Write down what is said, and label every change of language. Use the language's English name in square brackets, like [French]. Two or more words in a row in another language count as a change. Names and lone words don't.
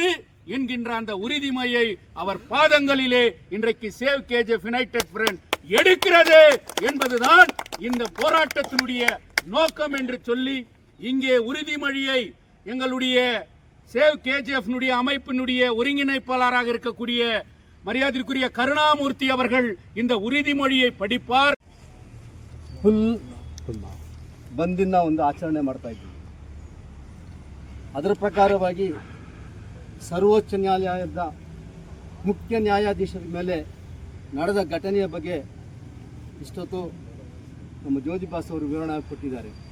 [Tamil] என்கின்ற அந்த உறுதிமொழியை அவர் பாதங்களிலே இன்றைக்கு சேவ் கேஜிஎஃப் யுனைடெட் ஃப்ரண்ட் எடுக்கிறது என்பதுதான் இந்த போராட்டத்தினுடைய நோக்கம் என்று சொல்லி, இங்கே உறுதிமொழியை எங்களுடைய சேவ் கேஜிஎஃப் அமைப்பினுடைய ஒருங்கிணைப்பாளராக இருக்கக்கூடிய மரியாதைக்குரிய கருணாமூர்த்தி அவர்கள் இந்த ಉರಿದಿಮೊழியை படிப்பார். [Kannada] ಬಂದಿನ ಒಂದು ಆಚರಣೆ ಮಾಡ್ತಾ ಇದ್ದೀವಿ. ಅದರ ಪ್ರಕಾರವಾಗಿ ಸರ್ವೋಚ್ಚ ನ್ಯಾಯಾಲಯದ ಮುಖ್ಯ ನ್ಯಾಯಾಧೀಶರ ಮೇಲೆ ನಡೆದ ಘಟನೆಯ ಬಗ್ಗೆ ಇಷ್ಟೊತ್ತು ನಮ್ಮ ಜ್ಯೋತಿಬಾಸ್ ಅವರು ವಿವರಣೆ ಕೊಟ್ಟಿದ್ದಾರೆ.